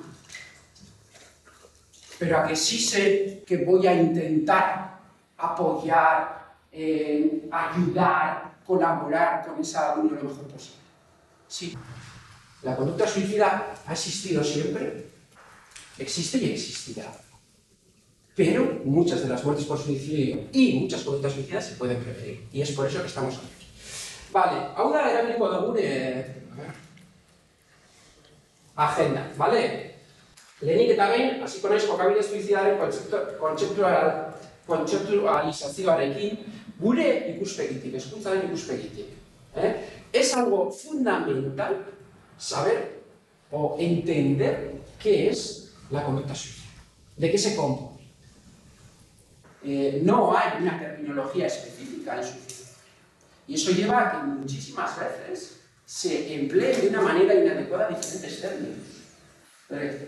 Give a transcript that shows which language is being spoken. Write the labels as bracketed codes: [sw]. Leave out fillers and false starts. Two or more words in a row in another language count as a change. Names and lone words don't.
[es] Pero a que sí sé que voy a intentar apoyar, ayudar, colaborar con esa alumno lo mejor posible. Sí. La conducta suicida ha existido siempre, existe y existirá. Pero muchas de las muertes por suicidio y muchas conductas suicidas se pueden prevenir. Y es por eso que estamos aquí. Vale, [eu] hau da erabiliko dugun agenda, vale? Lehenik eta behin, hasiko naiz jokabide suizidaren kontzeptualizazioarekin, gure ikuspegitik, hezkuntzaren ikuspegitik. [es] Es algo fundamental saber o entender qué es la conducta suicida, de qué se compone. No hay una terminología específica en suicidio. Y eso lleva a que muchísimas veces se emplee de una manera inadecuada diferentes términos.